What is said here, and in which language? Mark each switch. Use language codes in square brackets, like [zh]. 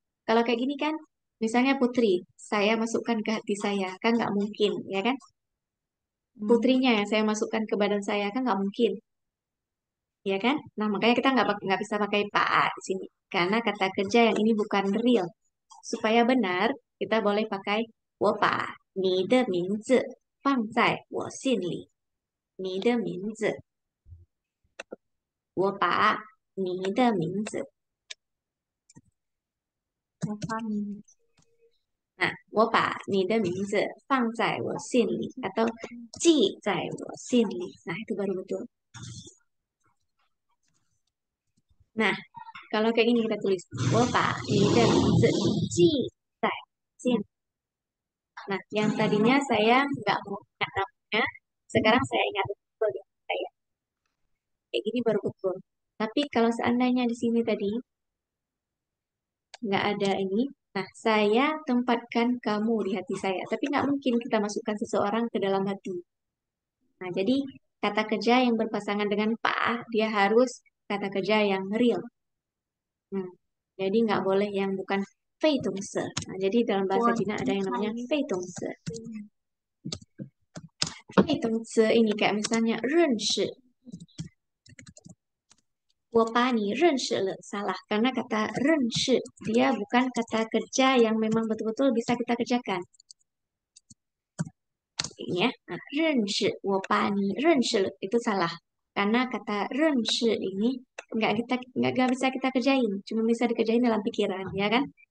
[id] Kalau kayak gini kan, misalnya Putri, saya masukkan ke hati saya, kan nggak mungkin, ya kan? Putrinya yang saya masukkan ke badan saya, kan nggak mungkin, ya kan? Nah, makanya kita nggak bisa pakai pa di sini. Karena kata kerja yang ini bukan real. Supaya benar, kita boleh pakai [zh] 我把你的名字放在我心里。你的名字，我把你的名字。 Nah, 我把你的名字放在我心里 atau 记在我心里. [id] Nah, itu baru betul. Nah, kalau kayak gini kita tulis [zh] 我把你的名字记在心里. [id] Nah, yang tadinya saya nggak mau ingat namanya, sekarang saya ingat betul ya saya. Kayak gini baru betul. Tapi kalau seandainya di sini tadi nggak ada ini, nah saya tempatkan kamu di hati saya. Tapi nggak mungkin kita masukkan seseorang ke dalam hati. Nah, jadi kata kerja yang berpasangan dengan pa, dia harus kata kerja yang real. Jadi nggak boleh yang bukan 非动词. Nah, jadi dalam bahasa Cina ada yang namanya 非动词. 非动词 ini kayak misalnya 认识. [zh] 我把你认识了, salah. [id] Karena kata 认识, dia bukan kata kerja yang memang betul-betul bisa kita kerjakan. Ini ya, nah, 认识, [zh] 我把你认识了, [id] itu salah. Karena kata 认识 ini nggak bisa kita kerjain, cuma bisa dikerjain dalam pikiran, ya kan?